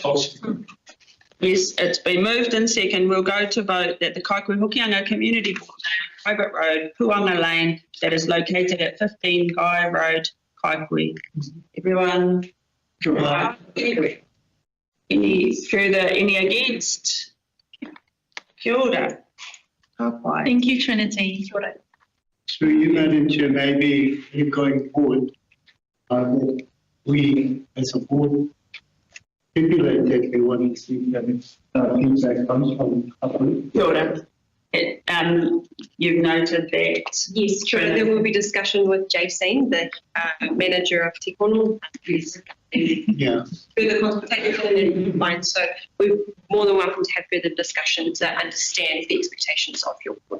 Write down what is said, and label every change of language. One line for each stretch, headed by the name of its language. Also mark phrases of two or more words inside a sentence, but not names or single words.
English: Yes, it's been moved and second. We'll go to vote that the Kaikohe Hokianga Community Board private road, Puanga Lane, that is located at 15 Guy Road, Kaikohe. Everyone? Any against?
Māori: Kia ora. Kapai.
English: Thank you, Trinity.
Māori: Kia ora.
English: So you, Madam Chair, maybe going forward, we as a board stipulate that we want to see that feedback comes from Ngāpui.
Māori: Kia ora.
English: You've noted that. Yes, sure. There will be discussion with Jason, the manager of Te Kono. Yeah. Further consultation and compliance. So we're more than welcome to have further discussion to understand the expectations of your board.